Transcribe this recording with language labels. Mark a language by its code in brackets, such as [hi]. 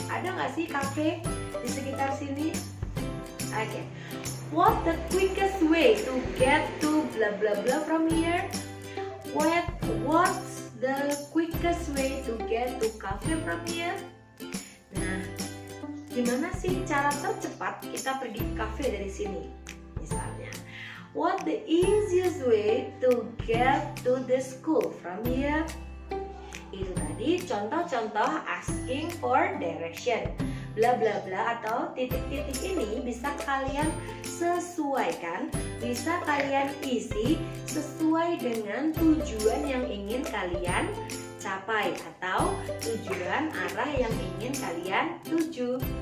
[id] Ada nggak sih cafe di sekitar sini? Okay. [en] What the quickest way to get to blah blah blah from here? What's the quickest way to get to cafe from here? [id] Nah, gimana sih cara tercepat kita pergi ke cafe dari sini? Misalnya, [en] what the easiest way to get to the school from here? [id] Itu tadi contoh-contoh asking for direction. Bla bla bla atau titik-titik ini bisa kalian sesuaikan, bisa kalian isi sesuai dengan tujuan yang ingin kalian capai atau tujuan arah yang ingin kalian tuju.